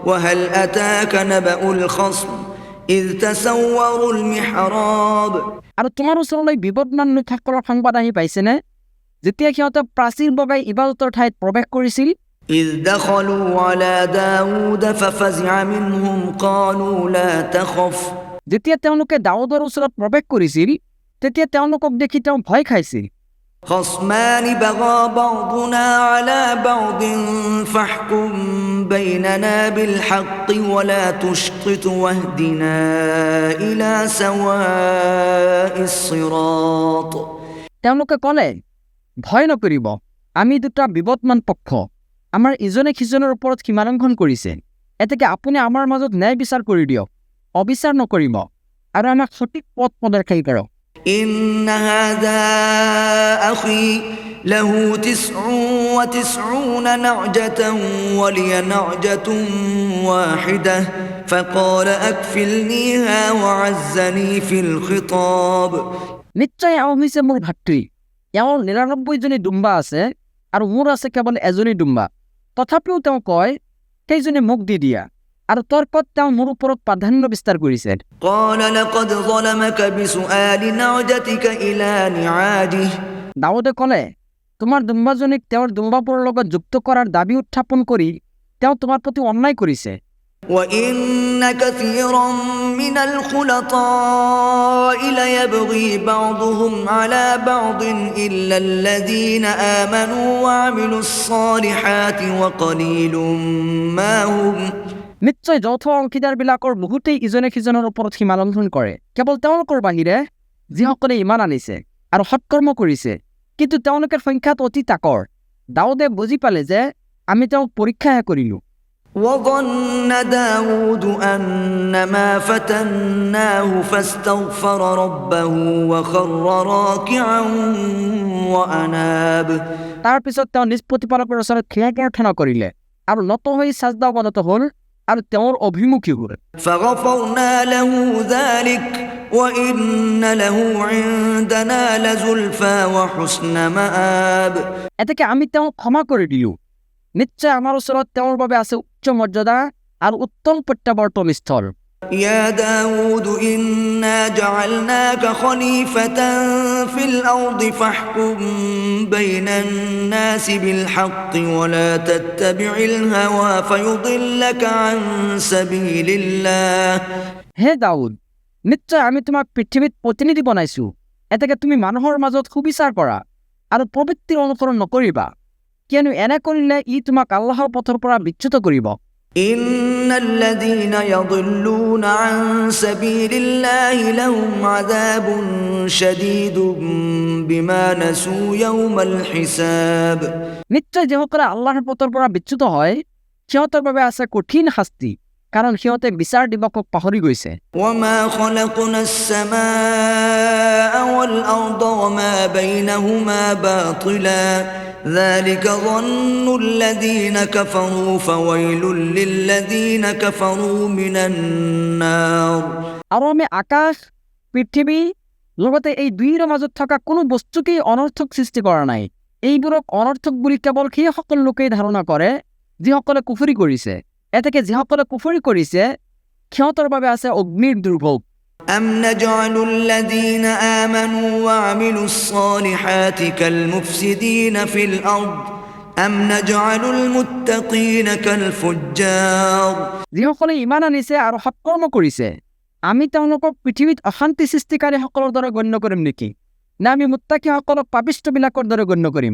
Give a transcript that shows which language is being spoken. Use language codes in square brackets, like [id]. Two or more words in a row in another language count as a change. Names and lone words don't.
[ar] وهل أتاك نبأ الخصم إذ تسوروا المحراب [as] আৰু তোমাৰ ওচৰলৈ বিপদমান লোকসকলৰ সংবাদ আহি পাইছেনে যেতিয়া সিহঁতে প্ৰাচীৰ বগাই ইবাদতৰ ঠাইত প্ৰৱেশ কৰিছিল [ar] إذ دخلوا على داود ففزع منهم قالوا لا تخف [as] যেতিয়া তেওঁলোকে দাউদৰ ওচৰত প্ৰৱেশ কৰিছিল তেতিয়া তেওঁলোকক দেখি তেওঁ ভয় খাইছিল [ar] خصمان بغى بعضنا على بعض فاحكم بيننا بالحق ولا تشطط واهدنا إلى سواء الصراط [as] তেওঁলোকে ক'লে ভয় নকৰিব আমি দুটা বিবদমান পক্ষ আমাৰ ইজনে সিজনৰ ওপৰত সীমালংঘন কৰিছে এতেকে আপুনি আমাৰ মাজত ন্যায় বিচাৰ কৰি দিয়ক অবিচাৰ নকৰিব আৰু আমাক সঠিক পথ প্ৰদৰ্শন কৰক [ar] إن هذا أخي له 99 نعجة ولي نعجة واحدة فقال أكفلنيها وعزني في الخطاب [as] নিশ্চয় এওঁ হৈছে মোৰ ভাতৃ এওঁৰ 99 জনী ডুম্বা আছে আৰু মোৰ আছে কেৱল এজনী ডুম্বা তথাপিও তেওঁ কয় সেইজনী মোক দি দিয়া আৰু তৰ্কত তেওঁ মোৰ ওপৰত প্ৰাধান্য বিস্তাৰ কৰিছে [ar] قال لقد ظلمك بسؤال نعجتك إلى نعاجه [as] দাউদে ক'লে তোমাৰ ডুম্বাজনীক তেওঁৰ ডুম্বাবোৰৰ লগত যুক্ত কৰাৰ দাবী উত্থাপন কৰি তেওঁ তোমাৰ প্ৰতি অন্যায় কৰিছে [ar] وإن كثيرا من الخلطاء ليبغي بعضهم على بعض إلا الذين آمنوا وعملوا الصالحات وقليل ما هم [as] নিশ্চয় যৌথ অংশীদাৰবিলাকৰ বহুতেই ইজনে সিজনৰ ওপৰত সীমালংঘন কৰে কেৱল তেওঁলোকৰ বাহিৰে যিসকলে ইমান আনিছে আৰু সৎকৰ্ম কৰিছে কিন্তু তেওঁলোকৰ সংখ্যাত অতি তাকৰ দাউদে বুজি পালে যে আমি তেওঁক পৰীক্ষাহে কৰিলো [ar] وظن داود أنما فتناه فاستغفر ربه وخر راكعا وأناب [as] তাৰ পিছত তেওঁ নিজ প্ৰতিপালকৰ ওচৰত ক্ষমা প্ৰাৰ্থনা কৰিলে আৰু নত হৈ সাজদা অৱনত হ'ল আৰু তেওঁৰ অভিমুখী হ'ল [ar] فغفرنا له ذلك وإن له عندنا لزلفى وحسن مآب [as] এতেকে আমি তেওঁক ক্ষমা কৰি দিলো নিশ্চয় আমাৰ ওচৰত তেওঁৰ বাবে আছে উচ্চ মৰ্যাদা আৰু উত্তম প্ৰত্যাৱৰ্তন স্থল [ar] يا داود إنا جعلناك خليفة في الأرض فاحكم بين الناس بالحق ولا تتبع الهوى فيضلك عن سبيل الله [as] হে দাউদ নিশ্চয় আমি তোমাক পৃথিৱীত প্ৰতিনিধি বনাইছো এতেকে তুমি মানুহৰ মাজত সুবিচাৰ কৰা আৰু প্ৰবৃত্তিৰ অনুসৰণ নকৰিবা কিয়নো এনে কৰিলে ই তোমাক আল্লাহৰ পথৰ পৰা বিচ্যুত কৰিব [ar] إن الذين يضلون عن سبيل الله لهم عذاب شديد بما نسوا يوم الحساب [as] নিশ্চয় যিসকলে আল্লাহৰ পথৰ পৰা বিচ্যুত হয় সিহঁতৰ বাবে আছে কঠিন শাস্তি কাৰণ সিহঁতে বিচাৰ দিৱসক পাহৰি গৈছে [ar] وما خلقنا السماء والأرض وما بينهما باطلا ذلك ظن الذين كفروا فويل للذين كفروا من النار [as] আৰু আমি আকাশ পৃথিৱী লগতে এই দুইৰ মাজত থকা কোনো বস্তুকেই অনৰ্থক সৃষ্টি কৰা নাই এইবোৰক অনৰ্থক বুলি কেৱল সেই সকল লোকেই ধাৰণা কৰে যিসকলে কুফৰি কৰিছে এতেকে যিসকলে কুফৰি কৰিছে সিহঁতৰ বাবে আছে অগ্নিৰ দুৰ্ভোগ [ar] أم نجعل الذين آمنوا وعملوا الصالحات كالمفسدين في الأرض أم نجعل المتقين كالفجار [as] যিসকলে ইমান আনিছে আৰু সৎকৰ্ম কৰিছে আমি তেওঁলোকক পৃথিৱীত অশান্তি সৃষ্টিকাৰীসকলৰ দৰে গণ্য কৰিম নেকি না আমি মুত্তাকিসকলক পাপিষ্ঠবিলাকৰ দৰে গণ্য কৰিম